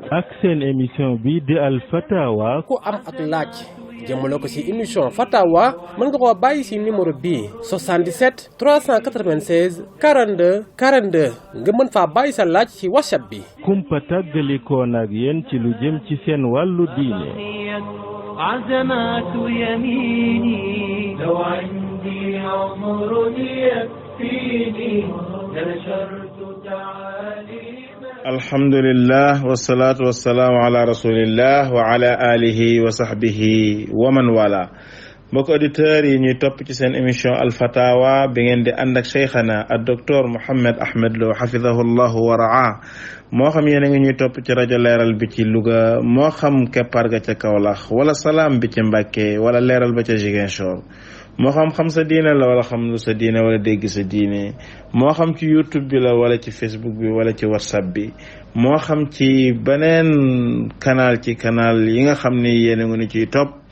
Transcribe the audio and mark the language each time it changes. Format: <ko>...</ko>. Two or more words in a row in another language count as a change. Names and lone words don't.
<wo>ak seen émission bi di al fatawa ku am ak laaj jëmale ko ci émission fatawa mën nga koo bàyyi ci numéro bii 77 396 42 42 nga mën faa bàyyi sa laaj ci WhatsApp bi kumpa tàggalikoon ak yéen ci lu jëm ci seen wàllu diine</wo> <ar>عزمات يميني لو عندي عمر يكفيني لنشرت تعاليم الحمد لله والصلاة والسلام على رسول الله وعلى آله وصحبه ومن والاه</ar> <wo>mbokk auditeurs yi ñuy topp ci seen émission alfatawa bi ngeen di ànd ak cheikhana ak docteur Mouhammad Ahmad Lo</wo> <ar>حفظه الله ورعاه</ar> <wo>moo xam yéen a ngi ñuy topp ci rajo leeral bi ci Louga moo xam keppaar ga ca Kaolack wala salaam bi ci Mbàkke wala leeral ba ca Ziguinchor moo xam sa diine la wala xam lu sa diine wala dégg sa diine moo xam ci YouTube bi la wala ci Facebook bi wala ci WhatsApp bi moo xam ci beneen canal yi nga xam ni yéen a ngi ñu ciy topp</wo>